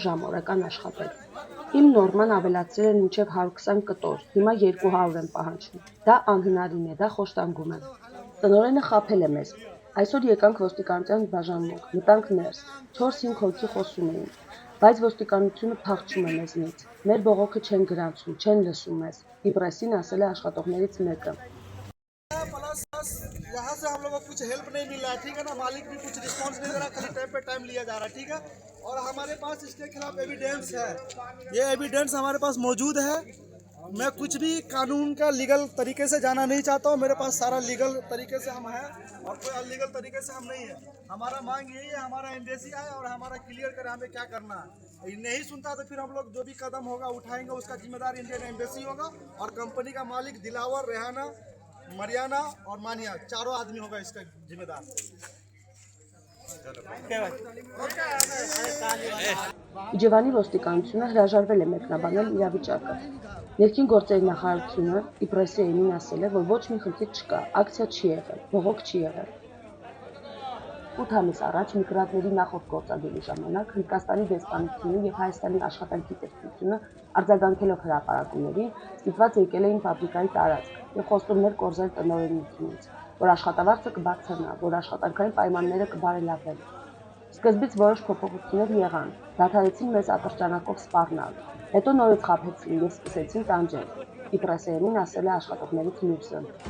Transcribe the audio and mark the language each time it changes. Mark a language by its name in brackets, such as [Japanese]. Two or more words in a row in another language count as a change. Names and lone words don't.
[Armenian] ժամ օրական աշխատել։ Իմ նորման ավելացրել են մինչև 120 կտոր, հիմա 200 են պահանջում։ Դա անհնարին է, դա խոշտանգում է։ Տնօրենը խաբել է մեզ։ Այսօր եկանք ոստիկանության բաժանմունք, մտանք ներս, 4-5 հոգի խոսում էին, բայց ոստիկանությունը փախչում է մեզնից, մեր բողոքը չեն գրանցում, չեն լսում մեզ, իպրեսին ասել է աշխատողներից մեկը։ [Hindi] यहाँ से हम लोगों को कुछ हेल्प नहीं मिल रहा है, ठीक है ना। मालिक भी कुछ रिस्पॉन्स नहीं दे रहा, खाली टाइम पे टाइम लिया जा रहा है, ठीक है। और हमारे पास इसके खिलाफ एविडेंस है, ये एविडेंस हमारे पास मौजूद है। मैं कुछ भी कानून का लीगल तरीके से जाना नहीं चाहता हूँ, मेरे पास सारा लीगल तरीके से हम हैं और कोई अनलीगल तरीके से हम नहीं है। हमारा मांग यही है, हमारा एम्बेसी आए और हमारा क्लियर करे हमें क्या करना है। नहीं सुनता तो फिर हम लोग जो भी कदम होगा उठाएंगे, उसका जिम्मेदार [English] Indian embassy [Hindi] होगा और कंपनी का मालिक दिलावर, रेहाना, मरियाना और मानिया, चारों आदमी होगा इसका जिम्मेदार। [Armenian] Իջևանի ոստիկանությունը հրաժարվել է մեկնաբանել իրավիճակը։ Ներքին գործերի նախարարությունը իպրեսեյին ասել է, որ ոչ մի խնդիր չկա, ակցիա չի եղել, բողոք չի եղել։ 8 ամիս առաջ միգրանտների նախորդ գործադուլի ժամանակ Հնդկաստանի դեսպանությունը եւ Հայաստանի աշխատանքի տեխնիկությունը արձագանքելով հրապարակումներին ստիպված եկել էին ֆաբրիկայի տարածք եւ խոստումներ կորզել տնօրենությունից, որ աշխատավարձը կբարձրանա, որ աշխատանքային պայմանները կբարելավեն։ Սկզբից որոշ փոփոխություններ եղան, դադարեցին մեզ ատրճանակով սպառնալ, հետո նորից խաբեցին եւ սկսեցին տանջել։ Իպրեսեյին ասել է աշխատողներից մյուսը։